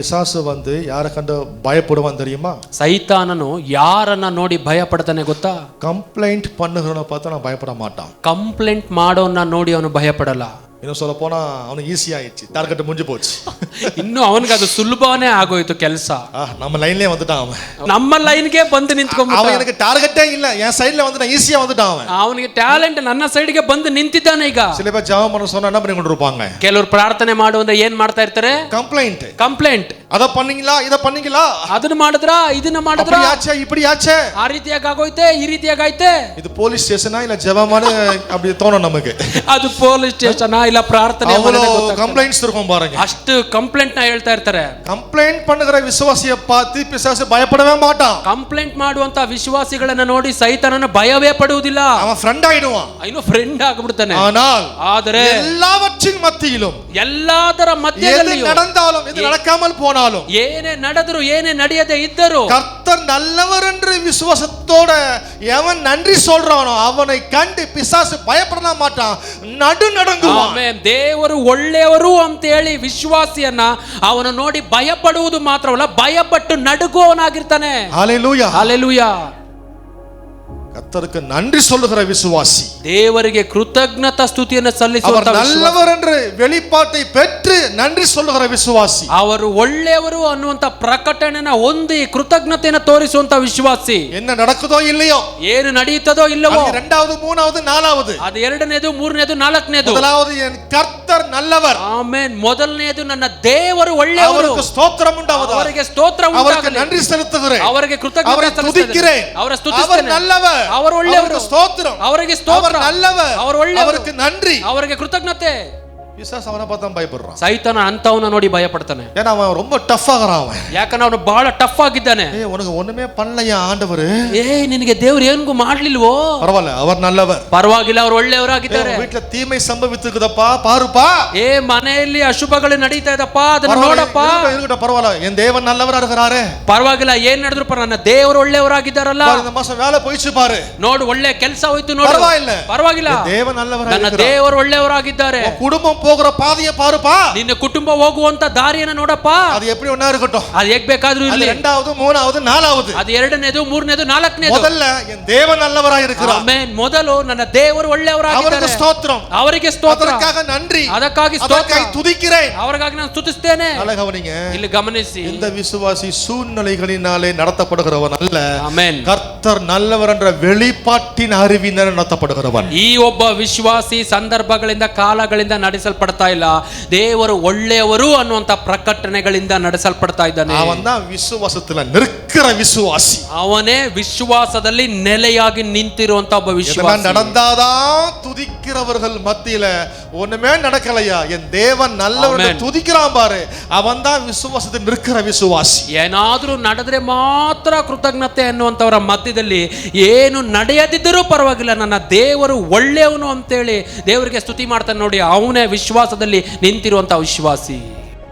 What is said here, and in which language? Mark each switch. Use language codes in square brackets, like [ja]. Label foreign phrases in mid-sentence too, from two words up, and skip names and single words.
[ta] பிசாசு வந்து யாரை கண்டு பயப்படுவான் தெரியுமா? [kn] ಸೈತಾನನು ಯಾರನ್ನ ನೋಡಿ ಭಯ ಪಡ್ತಾನೆ ಗೊತ್ತಾ? [ta] ಕಂಪ್ಲೇಂಟ್ பண்ணுகிறவனை பார்த்து நான் பயப்பட மாட்டான். [kn] ಕಂಪ್ಲೇಂಟ್ ಮಾಡೋನ್ನ ನೋಡಿ ಅವನು ಭಯ ಪಡಲ್ಲ. [ta] இன்னும் சொல்ல போனா அவனுக்கு ஈஸி ஆயிடுச்சு, டார்கெட் முடிஞ்சு போச்சு. [kn] ಇನ್ನು ಅವನಿಗೆ ಅದು ಸುಲಭನೇ ಆಗೋಯ್ತು ಕೆಲಸ. [ta] நம்ம லைன்லயே வந்துட்டான் அவன். [kn] ನಮ್ಮ ಲೈನ್ಗೆ ಬಂದು ನಿಂತ್ಕೊಂಡ್ಬಿಟ್ಟ. [ta] அவன் எனக்கு டார்கெட்டே இல்ல, என் சைடுல வந்து நான் ஈஸியா வந்துட்டான் அவன். [kn] ಅವನಿಗೆ ಟ್ಯಾಲೆಂಟ್ ನನ್ನ ಸೈಡ್ಗೆ ಬಂದು ನಿಂತಿದ್ದಾನೆ ಈಗ. [ta] சில பேர் ஜெபம் பண்ண சொன்னா என்ன பண்ணிட்டு இருப்பாங்க? [kn] ಕೆಲವರು ಪ್ರಾರ್ಥನೆ ಮಾಡು ಅಂದ್ರೆ ಏನ್ ಮಾಡ್ತಾ ಇರ್ತಾರೆ? ಕಂಪ್ಲೇಂಟ್. [ta] ಅದ பண்ணீங்களா ಇದ பண்ணீங்களா, [kn] ಅದನ್ನ ಮಾಡಿದ್ರಾ ಇದನ್ನ ಮಾಡಿದ್ರಾ, [ta] அப்படி ஆச்சே இப்படி ஆச்சே, [kn] ಆ ರೀತಿಯಾಗಿ ಆಗೋಯ್ತೆ ಈ ರೀತಿಯಾಗಿ ಆಯ್ತೆ. [ta] இது போலீஸ் ஸ்டேஷனா இல்ல ಜெபமானு அப்படி தோணும் நமக்கு. [kn] ಅದು ಪೊಲೀಸ್ ಸ್ಟೇಷನ್ ಇಲ್ಲ ಪ್ರಾರ್ಥನೆ [ta] ಕಂಪ್ಲೇಂಟ್ಸ್ இருக்கும் பாருங்க. [kn] ಅಷ್ಟು ಕಂಪ್ಲೇಂಟ್ ನ ಹೇಳ್ತಾ ಇರ್ತಾರೆ. [ta] ಕಂಪ್ಲೇಂಟ್ பண்ணுகிற விசுவாசியை பார்த்து பிசாசு பயப்படவே மாட்டான். [kn] ಕಂಪ್ಲೇಂಟ್ ಮಾಡುವಂತ ವಿಶ್ವಾಸಿಗಳನ್ನ ನೋಡಿ ಸೈತಾನನ ಭಯವೇ ಪಡುವುದಿಲ್ಲ. [ta] அவன் ಫ್ರೆಂಡ್ ஆயிடுவான், [kn] ಇನ್ನು ಫ್ರೆಂಡ್ ಆಗಿಬಿಡ್ತಾನೆ. [ta] ಆದರೆ எல்லாவற்றின் மத்தியிலும் [kn] ಎಲ್ಲದರ ಮಧ್ಯದಲ್ಲಿಯೂ [ta] எது நடந்தாலும் எது நடக்காமல் போனாலும் [kn] ಏನೇ ನಡೆದರೂ ಏನೇ ನಡೆಯದೆ ಇದ್ದರೂ [ta] கர்த்தர் நல்லவர் என்று விசுவாசத்தோட எவன் நன்றி சொல்றானோ அவனை கண்டு பிசாசு பயப்பட மாட்டான், நடுநடுங்குவான். [kn] ಆಮೆನ್. ದೇವರು ಒಳ್ಳೆಯವರು ಅಂತ ಹೇಳಿ ವಿಶ್ವಾಸಿಯನ್ನ ಅವನು ನೋಡಿ ಭಯಪಡುವುದು ಮಾತ್ರವಲ್ಲ, ಭಯಪಟ್ಟು ನಡುಗುವವನಾಗಿರ್ತಾನೆ. ಹಲ್ಲೆಲೂಯಾ ಹಲ್ಲೆಲೂಯಾ. [ta] கர்த்தருக்கு நன்றி சொல்லுகிற விசுவாசி, [kn] ದೇವರಿಗೆ ಕೃತಜ್ಞತಾ ಸ್ತುತಿಯನ್ನು ಸಲ್ಲಿಸುವಂತ [ta] அவர் நல்லவர் என்று வெளிப்பாட்டை பெற்று நன்றி சொல்லுகிற விசுவாசி, [kn] ಅವರು ಒಳ್ಳೆಯವರು ಅನ್ನುವಂತ ಪ್ರಕಟಣೆಯನ್ನು ಹೊಂದಿ ಕೃತಜ್ಞತೆಯನ್ನು ತೋರಿಸುವಂತ ವಿಶ್ವಾಸಿ, [ta] என்ன நடக்குதோ இல்லையೋ, [kn] ಏನು ನಡೆಯುತ್ತದೋ ಇಲ್ಲವೋ, [ta] இரண்டாவது மூணாவது நாலாவது, [kn] ಅದು ಎರಡನೇದು ಮೂರನೇದು ನಾಲ್ಕನೇದು, [ta] முதலாவது என் கர்த்தர் நல்லவர், [kn] ಆಮೆನ್, ಮೊದಲನೇದು ನನ್ನ ದೇವರು ಒಳ್ಳೆಯವರು, [ta] அவருக்கு ஸ்தோத்திரம் உண்டாவதாக, [kn] ಅವರಿಗೆ ಸ್ತೋತ್ರ [ta] அவருக்கு [kn] ಉಂಟಾಗಲಿ, [ta] நன்றி செலுத்துகிறேன், [kn] ಅವರಿಗೆ ಕೃತಜ್ಞತೆ [ta] அவரை துதிக்கிறேன், [kn] ಅವರ ಸ್ತುತಿಸ್ತೇನೆ, [ta] நல்லவர், [kn] ಅವರು ಒಳ್ಳೆಯವರು, [ta] ஸ்தோத்திரம், [kn] ಅವರಿಗೆ ಸ್ತೋತ್ರ, [ta] நல்லவர், [kn] ಅವರು ಒಳ್ಳೆಯವರು, [ta] அவருக்கு நன்றி, [kn] ಅವರಿಗೆ ಕೃತಜ್ಞತೆ. [ta] பிசாசு அவனை பார்த்து பயப்படுறான். [kn] ಸೈತಾನ ಅಂತವನ ನೋಡಿ ಭಯ ಪಡ್ತಾನೆ. [ta] ஏன்னா அவன் ரொம்ப ಟಫ್ ஆகறான் அவன். [kn] ಯಾಕಂದ್ರೆ ಅವನು ಬಹಳ ಟಫ್ ಆಗಿದ್ದಾನೆ. [ta] உனக்கு ஒண்ணுமே பண்ணலையா ஆண்டவர்? [kn] ನಿನಗೆ ದೇವರು ಏನೂ ಮಾಡ್ಲಿಲ್ವೋ? [ta] பரவாயில்லை, அவர் நல்லவர், [kn] ಪರವಾಗಿಲ್ಲ, ಅವರು ಒಳ್ಳೆಯವರಾಗಿದ್ದಾರೆ. [ta] வீட்ல தீமை ಸಂಭವಿಸುತ್ತದப்பா பாருப்பா, [kn] ಮನೆಯಲ್ಲಿ ಅಶುಭಗಳು ನಡೀತಾ ಇದಪ್ಪ, ಅದನ್ನ ನೋಡಪ್ಪ. [ta] இருக்கட்டும், பரவாயில்லை, என் தேவன் நல்லவரா இருக்கிறாரே, [kn] ಪರವಾಗಿಲ್ಲ, ಏನ್ ನಡೆದ್ರು ನನ್ನ ದೇವರು ಒಳ್ಳೆಯವರಾಗಿದ್ದಾರಲ್ಲ, [ta] இந்த ಮಾಸ வேலை போயிச்சு பாரு, [kn] ನೋಡು ಒಳ್ಳೆ ಕೆಲಸ ಹೋಯ್ತು ನೋಡು, ಪರವಾಗಿಲ್ಲ, [ta] தேவன் நல்லவரா, [kn] ನನ್ನ ದೇವರು ಒಳ್ಳೆಯವರಾಗಿದ್ದಾರೆ. [ta] குடும்பம் போகிற பாதையை பாருப்பா, [kn] ನಿನ್ನ ಕುಟುಂಬ ಹೋಗುವಂತ ದಾರಿಯನ್ನು ನೋಡಪ್ಪ, [ta] அது எப்படி ஒண்ணா இருக்கட்டும், [kn] ಅದು ಹೇಗ್ ಬೇಕಾದ್ರೂ ಇರಲಿ, [ta] இரண்டாவது மூணாவது நாலாவது, [kn] ಅದು ಎರಡನೇದು ಮೂರನೇದು ನಾಲ್ಕನೇದು, [ta] முதல்ல என் தேவன் நல்லவரா இருக்கிறார், [kn] ಆಮೆನ್, ಮೊದಲು ನನ್ನ ದೇವರು ಒಳ್ಳೆಯವರಾಗಿದ್ದಾರೆ, [ta] அவருக்கு ஸ்தோத்திரம், [kn] ಅವರಿಗೆ ಸ್ತೋತ್ರ, [ta] அதற்காக நன்றி, [kn] ಅದಕ್ಕಾಗಿ ಸ್ತೋತ್ರ, [ta] துதிக்கிறேன், [kn] ಅವರಿಗಾಗಿ ನಾನು ಸ್ತುತಿಸ್ತೇನೆ. [ta] கவனிங்க, [kn] ಇಲ್ಲಿ ಗಮನಿಸಿ, [ta] இந்த விசுவாசி சூழ்நிலைகளினாலே நடத்தப்படுகிறவன் அல்ல, [kn] ಆಮೆನ್, [ta] கர்த்தர் நல்லவர் என்ற வெளிப்பாட்டின் அறிவினால் நடத்தப்படுகிறவன். [kn] ಈ ಒಬ್ಬ ವಿಶ್ವಾಸಿ ಸಂದರ್ಭಗಳಿಂದ ಕಾಲಗಳಿಂದ ನಡೆಸಲ್ಪಡ್ತಾ ಇಲ್ಲ, ದೇವರು ಒಳ್ಳೆಯವರು ಅನ್ನುವಂತ ಪ್ರಕಟಣೆಗಳಿಂದ ನಡೆಸಲ್ಪಡ್ತಾ ಇದ್ದಾನೆ. [ta] அவன் தான் விசுவாசத்துல நிற்கிற விசுவாசி, [kn] ಅವನೇ ವಿಶ್ವಾಸದಲ್ಲಿ ನೆಲೆಯಾಗಿ ನಿಂತಿರುವಂತ ಒಬ್ಬ ವಿಶ್ವಾಸಿ. [ta] நடந்தாதான் துதிக்கிறவர்கள் மத்தியில ஒண்ணுமே நடக்கலையா, என் தேவன் நல்லவர் துதிக்கிறான் பாரு, அவன் தான் விசுவாசத்தில் நிற்கிற விசுவாசி. [kn] ಏನಾದ್ರೂ ನಡೆದ್ರೆ ಮಾತ್ರ ಕೃತಜ್ಞತೆ ಅನ್ನುವಂತವರ ಮಧ್ಯದಲ್ಲಿ ಏನು ನಡೆಯದಿದ್ದರೂ ಪರವಾಗಿಲ್ಲ, ನನ್ನ ದೇವರು ಒಳ್ಳೆಯವನು ಅಂತೇಳಿ ದೇವರಿಗೆ ಸ್ತುತಿ ಮಾಡ್ತಾನೆ ನೋಡಿ, ಅವನೇ ವಿಶ್ವಾಸದಲ್ಲಿ ನಿಂತಿರುವಂತ ವಿಶ್ವಾಸಿ.